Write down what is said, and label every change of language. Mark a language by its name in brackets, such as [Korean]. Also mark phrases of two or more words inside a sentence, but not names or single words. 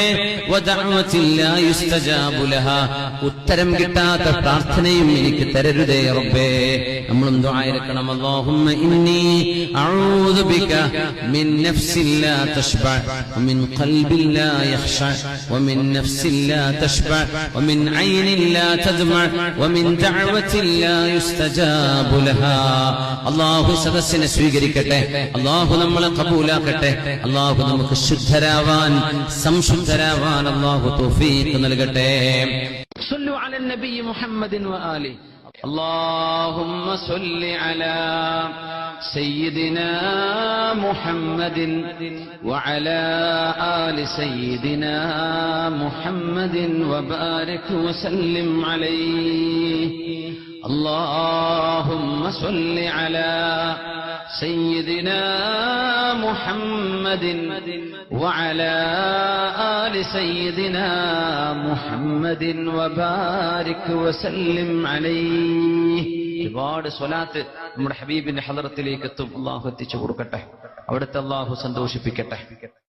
[Arabic] ودعوة لا يستجاب لها, [Malayalam] ഉത്തരം കിട്ടാത്ത പ്രാർത്ഥനയും എനിക്ക് തരരുതേ റബ്ബേ. നമ്മളും ദുആ ഇറക്കണം, [Arabic] اللهم إني أعوذ بك من نفس لا تشبع ومن قلب لا يخشى ومن نفس لا تشبع ومن عين لا تدمع ومن دعوة لا يستجاب لها. [Malayalam] അല്ലാഹു സദസ്സിനെ സ്വീകരിക്കട്ടെ, അല്ലാഹു നമ്മളെ ഖബൂലാക്കട്ടെ, അല്ലാഹു നമുക്ക് ശുദ്ധരാവാൻ സംശുദ്ധരാവാൻ അല്ലാഹു തൗഫീഖ് നൽകട്ടെ. [Arabic] صلوا على النبي محمد وآله. اللهم صل على سيدنا محمد وعلى آل سيدنا محمد وبارك وسلم عليه. اللهم صل على سيدنا محمد وعلى آل سيدنا محمد وبارك وسلم عليه. [Malayalam] ഒരുപാട് സ്വലാത്ത് നമ്മുടെ ഹബീബിന്റെ ഹളറത്തിലേക്ക് എത്തും. അല്ലാഹു എത്തിച്ചു കൊടുക്കട്ടെ, അവിടുത്തെ അല്ലാഹു സന്തോഷിപ്പിക്കട്ടെ.